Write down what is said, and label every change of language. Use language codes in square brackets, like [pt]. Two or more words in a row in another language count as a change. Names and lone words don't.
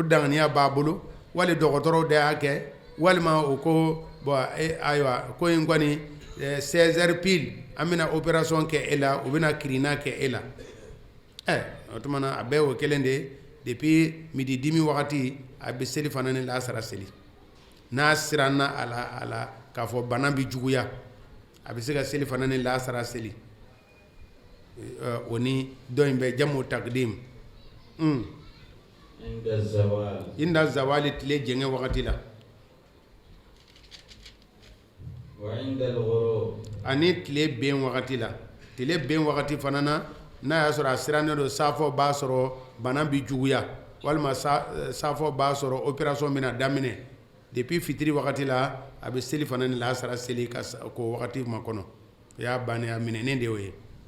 [bm] danganiya b'a bolo wali dɔgɔtɔrɔw de y'a kɛ walima o ko bon ayiwa ko in kɔni [fr] 16 heures pile [bm] an bɛna opération kɛ e la u bɛna kirina kɛ e la o tuma na a bɛɛ o kelen de [fr] depuis midi [bm] dimi wagati a bɛ seli fana ni lasara seli n'a siranna a la k'a fɔ bana bɛ juguya a bɛ se ka seli fana ni lasara seli o ni dɔ in bɛ jamu taqdim inda zawali tile jɛngɛ wagati la ani tile ben wagati la tile ben wagati fana na n'a y'a sɔrɔ a sirannen don safo b'a sɔrɔ bana bɛ juguya walima safo b'a sɔrɔ opération bɛna daminɛ depuis fitiri wagati la a bɛ seli fana ni lasara seli ko wagati ma kɔnɔ o y'a bannen a minɛnen de y'o ye